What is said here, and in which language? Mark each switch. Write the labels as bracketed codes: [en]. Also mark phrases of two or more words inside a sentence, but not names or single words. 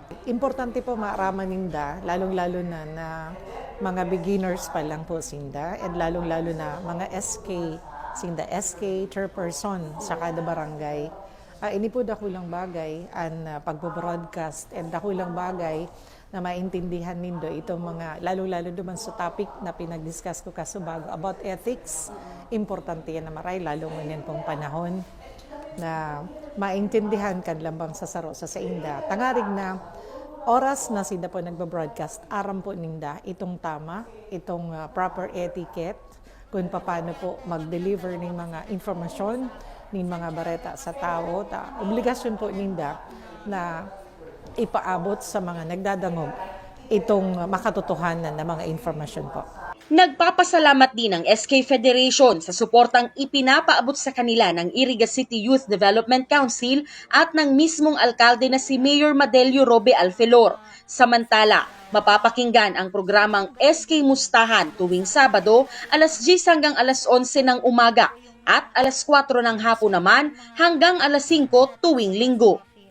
[bik] Importante po maaraman ninda, lalong-lalo na mga beginners pa lang po sinda, and lalong-lalo na mga SK chairperson sa kada barangay. Ini po dakulang bagay ang pagbo-broadcast and dakulang bagay na maintindihan nindo itong mga lalo-lalo duman sa topic na pinag-discuss ko kasubago about ethics. Importante yan na maray, lalo ngayon pong panahon na maintindihan kan lambang sa saro sa inda. Tangarig na oras na sinda po nagbo-broadcast, aram po ninda itong tama, itong [en] proper etiquette, [bik] kung paano po mag-deliver ng mga informasyon, ng mga bareta sa tao. Obligasyon po ninda na ipaabot sa mga nagdadangog itong makatotohanan na mga informasyon po. [tl] Nagpapasalamat din ang SK Federation sa suportang ipinapaabot sa kanila ng Iriga City Youth Development Council at ng mismong alkalde na si Mayor Madelio Robe Alfelor. Samantala, mapapakinggan ang programang SK Mustahan tuwing Sabado, alas 10 hanggang alas 11 ng umaga at alas 4 ng hapon naman hanggang alas 5 tuwing Linggo.